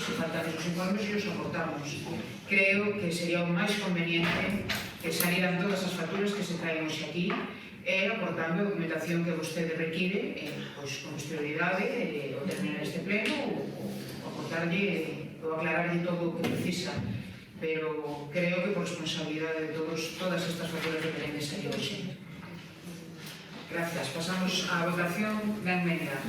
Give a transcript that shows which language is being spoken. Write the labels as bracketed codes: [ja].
[gl] Se faltan esos informes e os aportamos. Creo que sería o máis conveniente que salieran todas as facturas que se traen hoxe aquí aportando a documentación que vostede require con posterioridade ao terminar este pleno ou aportarlle ou aclararlle todo o que precisa. [es] pero creo que por responsabilidad de todos, todas estas facturas deberían de salir hoxe. Gracias. [gl] Pasamos á votación da enmenda.